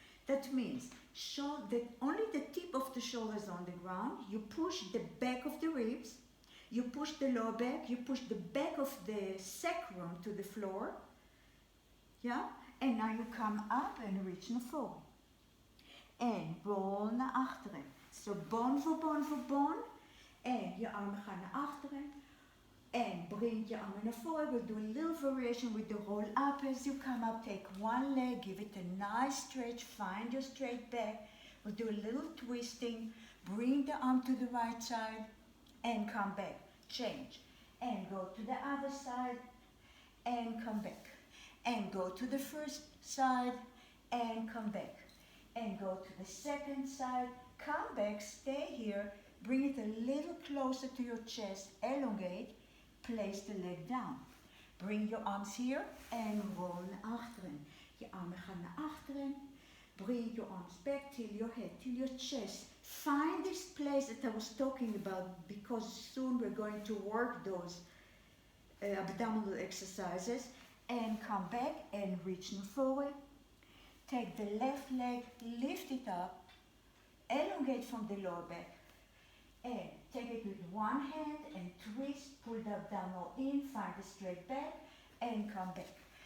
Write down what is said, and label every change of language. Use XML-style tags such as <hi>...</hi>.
<en>That means that only the tip of the shoulders on the ground. You push the back of the ribs, you push the lower back, you push the back of the sacrum to the floor, and now you come up and reach</en> <nl>naar voren. En roll naar achteren. So bone voor bone voor bone. En je armen gaan naar achteren. En breng je armen naar voren.</nl> <en>We'll do a little variation with the roll up as you come up. Take one leg, give it a nice stretch, find your straight back. We'll do a little twisting. Bring the arm to the right side and come back. Change. And go to the other side and come back. And go to the first side and come back. And go to the second side, come back, stay here, bring it a little closer to your chest, elongate, place the leg down. Bring your arms here and roll</en> <nl>naar achteren. Je armen gaan naar achteren.</nl> <en>Bring your arms back till your head, till your chest. Find this place that I was talking about, because soon we're going to work those abdominal exercises. And come back and reach forward. Take the left leg, lift it up, elongate from the lower back, and take it with one hand and twist, pull the abdominal in, find the straight back, and come back.</en>